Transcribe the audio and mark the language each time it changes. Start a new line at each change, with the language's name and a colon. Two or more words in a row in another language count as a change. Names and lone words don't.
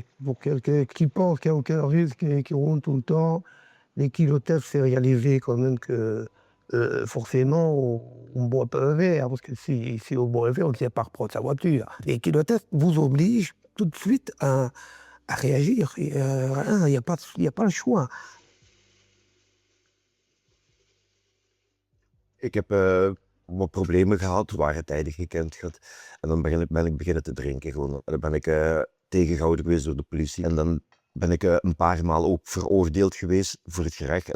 French: Pour quelqu'un qui pense qu'il n'y a aucun risque et qui roule tout le temps, les kilotests, c'est réaliser quand même que forcément, on ne boit pas un verre, parce que si on boit un verre, on ne sait pas reprendre sa voiture. Les kilotests vous obligent tout de suite à réagir. Il n'y a pas le choix.
Dutch: Ik heb wat problemen gehad, zware tijden gekend gehad. En dan ben ik beginnen te drinken gewoon. Dan ben ik tegengehouden geweest door de politie. En dan ben ik een paar maal ook veroordeeld geweest voor het gerecht.